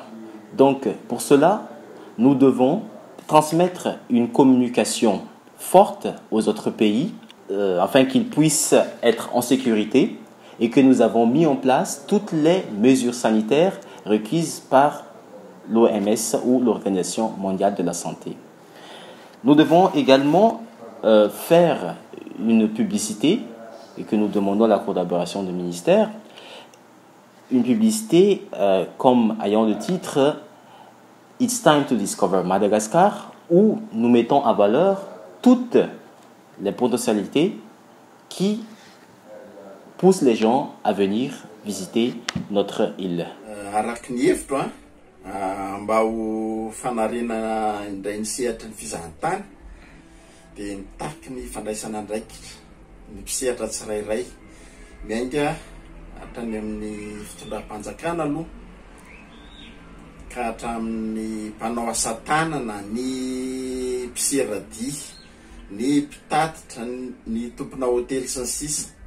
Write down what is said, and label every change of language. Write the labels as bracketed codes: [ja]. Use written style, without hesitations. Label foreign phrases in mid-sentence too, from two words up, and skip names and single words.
[fr] Donc, pour cela, nous devons transmettre une communication forte aux autres pays afin qu'ils puissent être en sécurité et que nous avons mis en place toutes les mesures sanitaires requises par l'OMS ou l'Organisation mondiale de la santé. Nous devons également faire une publicité et que nous demandons la collaboration du ministère, une publicité comme ayant le titre « [en] It's time to discover Madagascar [fr] » où nous mettons en valeur toutes les potentialités qui poussent les gens à venir visiter notre île. [mg] Araky ny hevitro mba ho fanarina indray ny sehatry ny fizahantany dia nitaky ny fandraisana andraikitra ny mpisehatra tsirairay miainga hatrany amin'ny fitondram-panjakana aloha ka hatramin'ny mpanao asa tanana, ny mpiseradia, ny mpitatitra, ny tompona hôtely sy ny sisa.